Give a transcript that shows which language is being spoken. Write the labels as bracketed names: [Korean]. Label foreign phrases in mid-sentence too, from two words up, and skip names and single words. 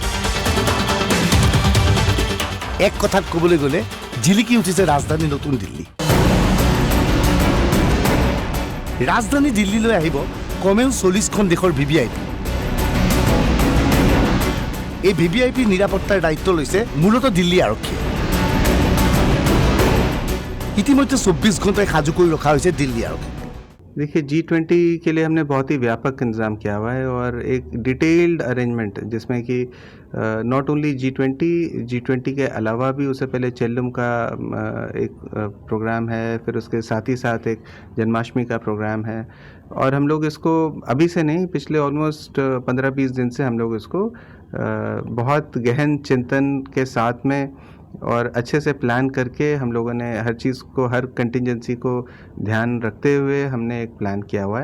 [Assamese] এক কথাত ক'বলৈ গ'লে জিলিকি উঠিছে ৰাজধানী নতুন দিল্লী ৰাজধানী দিল্লীলৈ আহিব কমেও 40খন দেশৰ VVIP এই VVIP নিৰাপত্তাৰ দায়িত্ব লৈছে মূলতঃ দিল্লী আৰক্ষীয়ে। ইতিমধ্যে 24 ঘণ্টায় সাজু কৰি ৰখা হৈছে দিল্লী আৰক্ষী। [Hindi] देखिए G20 के लिए हमने बहुत ही व्यापक इंतज़ाम किया हुआ है और एक [English] detailed arrangement [Hindi] जिसमें कि [English] not only [Hindi] G20 के अलावा भी उससे पहले चेल्लम का एक प्रोग्राम है, फिर उसके साथ ही साथ एक जन्माष्टमी का प्रोग्राम है और हम लोग इसको अभी से नहीं, पिछले ऑलमोस्ट 15-20 दिन से हम लोग इसको बहुत गहन चिंतन के साथ में और अच्छे से प्लान करके हम लोगों ने हर चीज़ को, हर कंटिजेंसी को ध्यान रखते हुए हमने एक प्लान किया हुआ है।